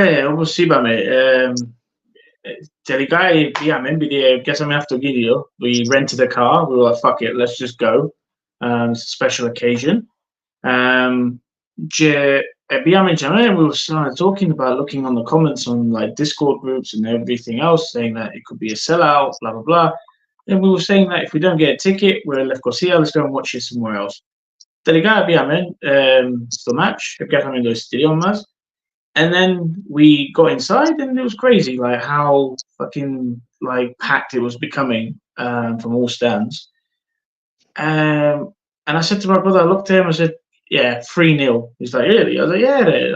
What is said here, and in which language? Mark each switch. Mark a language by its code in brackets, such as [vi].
[el] Όπως είπαμε, τελικά πήγαμε, επειδή πιάσαμε αυτοκίνητο, [en] we rented a car, we were like, fuck it, let's just go, it's a special occasion. [el] Και πήγαμε και [en] we were started talking about, looking on the comments on like Discord groups and everything else, saying that it could be a sellout, blah, blah, blah. And we were saying that if we don't get a ticket, we're in Lefkosia, let's go and watch it somewhere else. [el] Τελικά πήγαμε στο match, πιάσαμε το εισιτήριο μας. [en] And then we got inside, and it was crazy, like how fucking like packed it was becoming from all stands. And I said to my brother, I looked at him, I said, "Yeah, 3-0." He's like, "Really?" I was like, "Yeah."